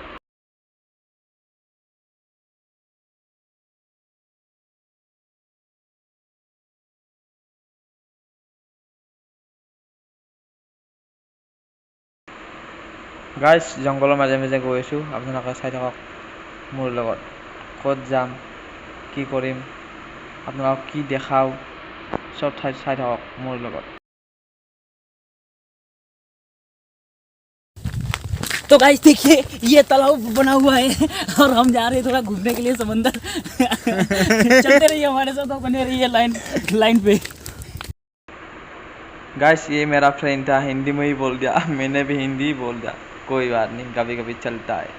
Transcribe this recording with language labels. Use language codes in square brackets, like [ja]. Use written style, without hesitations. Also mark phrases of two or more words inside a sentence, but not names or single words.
[as] গাইজ, জংঘলৰ মাজে মাজে গৈ আছোঁ, আপোনালোকে চাই থাকক মোৰ লগত। ক'ত যাম, কি কৰিম, আপোনালোকক কি দেখাওঁ, চব ঠাই চাই থাকক মোৰ লগত। [hi] तो गाइस देखिए ये तालाब बना हुआ है और हम जा रहे हैं थोड़ा घूमने के लिए समंदर चलते रहिए हमारे साथ और बने रहिए लाइन पे। गाइस, ये मेरा फ्रेंड था, हिंदी में ही बोल दिया मैंने भी हिंदी ही बोल दिया, कोई बात नहीं, कभी कभी चलता है।